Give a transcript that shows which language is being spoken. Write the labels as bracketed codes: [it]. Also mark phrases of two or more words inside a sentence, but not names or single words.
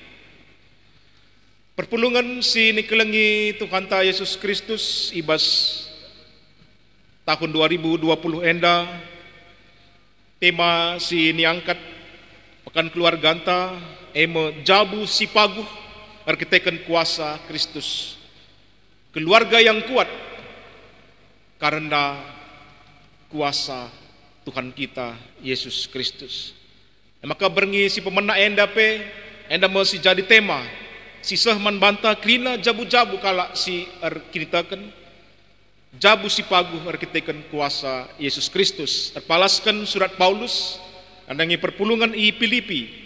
[btx] Perpulungan si nikelengi Tuhan ta Yesus Kristus ibas tahun 2020 enda tema si niangkat pekan keluarga anta emo jabu si paguh arkiteken kuasa Kristus [id] keluarga yang kuat karena kuasa Tuhan kita Yesus Kristus [btx] maka berngi si pemena enda pe enda masih jadi tema si sehman banta krina jabu-jabu kalak si arkiteken jabu si paguh arkiteken kuasa Yesus Kristus terpalaskan surat Paulus andangi perpulungan i Filipi